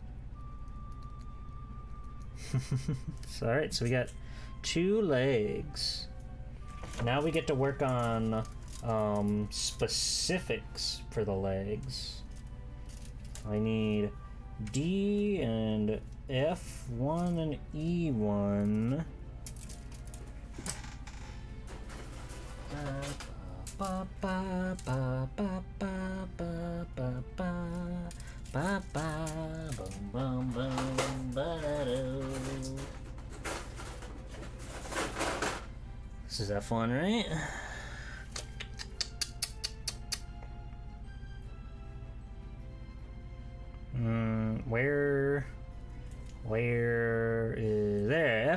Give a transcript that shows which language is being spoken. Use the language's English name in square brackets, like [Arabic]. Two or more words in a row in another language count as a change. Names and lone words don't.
[English] So, alright, so we got 2 legs. Now we get to work on specifics for the legs. I need D and F1 and E1. Ba ba ba ba ba ba ba ba ba ba boom boom boom ba-da-doo. This is F1, right? Where is there?